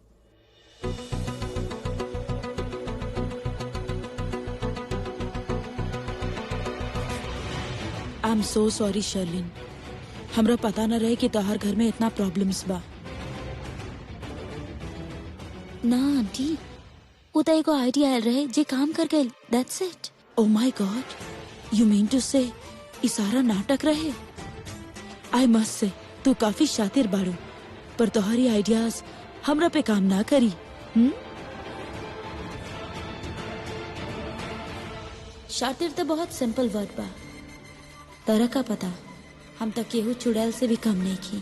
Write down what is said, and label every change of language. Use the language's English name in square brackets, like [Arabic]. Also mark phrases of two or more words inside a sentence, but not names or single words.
[English] I am so sorry [Bhojpuri] शर्लिन, हमरा पता न रहे कि तोहार घर में इतना प्रॉब्लम्स बा। ना आंटी, वो तो एगो आइडिया आयल रहे जे काम कर गए, [English] That's it. Oh my God, you mean to say [Bhojpuri] ई सारा नाटक रहे? [English] I must say [Bhojpuri] तू काफी शातिर बाड़ू, पर तोहरी आइडियाज हमरा पे काम ना करी। शातिर तो बहुत [English] simple word [Bhojpuri] बा, तरह का पता हम तक केहू चुड़ैल से भी कम नहीं की।